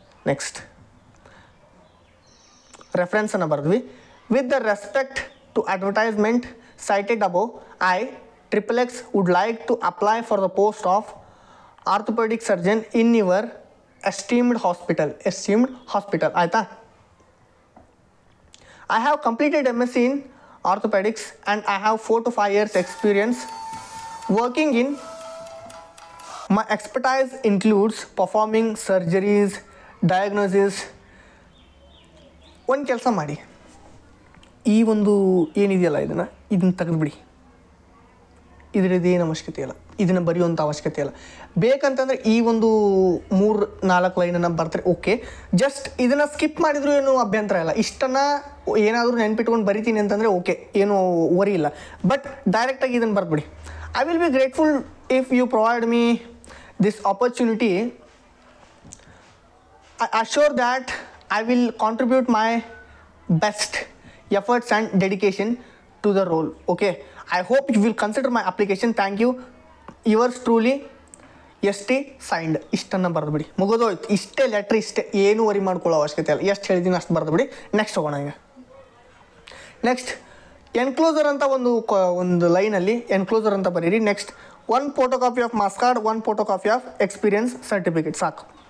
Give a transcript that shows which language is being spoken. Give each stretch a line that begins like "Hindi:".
Kannada: Next ರೆಫರೆನ್ಸನ್ನು ಬರೆದ್ವಿ.
English: with the respect to advertisement cited above, XXX would like to apply for the post of orthopaedic surgeon in your esteemed hospital
Kannada: ಆಯಿತಾ.
English: I have completed MSc in orthopedics and I have 4 to 5 years experience working in. My expertise includes performing surgeries, diagnosis.
Kannada: ಒಂದು ಕೆಲಸ ಮಾಡಿ, ಈ ಒಂದು ಏನಿದೆಯಲ್ಲ ಇದನ್ನು ತೆಗೆದುಬಿಡಿ. ಇದರದ್ದೇನು ಅವಶ್ಯಕತೆ ಇಲ್ಲ, ಇದನ್ನು ಬರೆಯುವಂಥ ಅವಶ್ಯಕತೆ ಇಲ್ಲ. ಬೇಕಂತಂದರೆ ಈ ಒಂದು 3-4 ಲೈನನ್ನು ಬರ್ತಾರೆ, ಓಕೆ. ಜಸ್ಟ್ ಇದನ್ನು ಸ್ಕಿಪ್ ಮಾಡಿದರೂ ಏನು ಅಭ್ಯಂತರ ಇಲ್ಲ. ಇಷ್ಟನ್ನು ಏನಾದರೂ ನೆನ್ಪಿಟ್ಕೊಂಡು ಬರಿತೀನಿ ಅಂತಂದರೆ ಓಕೆ, ಏನೂ ವರಿ ಇಲ್ಲ. ಬಟ್ ಡೈರೆಕ್ಟಾಗಿ ಇದನ್ನು ಬರ್ಬಿಡಿ.
English: I will be grateful if you provide me this opportunity. I assure that I will contribute my best efforts and dedication to the role. Okay, I hope you will consider my application. Thank you. Yours truly,
Kannada: S T signed. ಇಷ್ಟನ್ನು ಬರೆದು ಬಿಡಿ, ಮುಗಿದೋಯ್ತು. ಇಷ್ಟೇ letter, ಇಷ್ಟೇ, ಏನು worry ಮಾಡ್ಕೊಳ್ಳೋ ಅವಶ್ಯಕತೆ ಇಲ್ಲ. ಎಷ್ಟು ಹೇಳಿದ್ದೀನಿ ಅಷ್ಟು ಬರೆದು ಬಿಡಿ. ನೆಕ್ಸ್ಟ್ ಹೋಗೋಣ. ಈಗ ನೆಕ್ಸ್ಟ್ ಎನ್ಕ್ಲೋಸರ್ ಅಂತ ಒಂದು ಲೈನಲ್ಲಿ ಎನ್ಕ್ಲೋಸರ್ ಅಂತ ಬರೀರಿ.
English: next 1 photocopy of marks card, 1 photocopy of experience certificate,
Kannada: ಸಾಕು.